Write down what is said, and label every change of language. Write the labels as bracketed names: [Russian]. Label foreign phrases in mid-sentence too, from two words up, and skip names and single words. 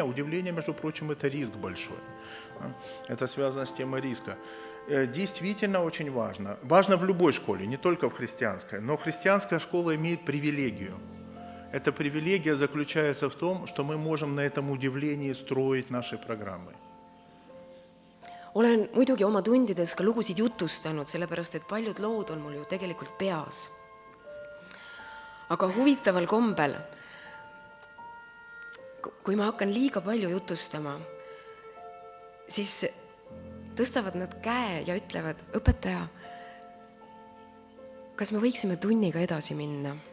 [Russian] Удивление, между прочим, это риск большой. Это связано с темой риска. Действительно очень важно. Важно в любой школе, не только в христианской, но христианская школа имеет привилегию. Эта привилегия заключается в том, что мы можем на этом удивлении строить наши программы. [Estonian] Olen muidugi oma tundides ka lugusid jutustanud, sellepärast et paljud lood on mul ju tegelikult peas. Aga huvitaval kombel, kui ma hakkan liiga palju jutustama, siis tõstavad nad käe ja ütlevad, õpetaja, kas me võiksime tunniga edasi minna?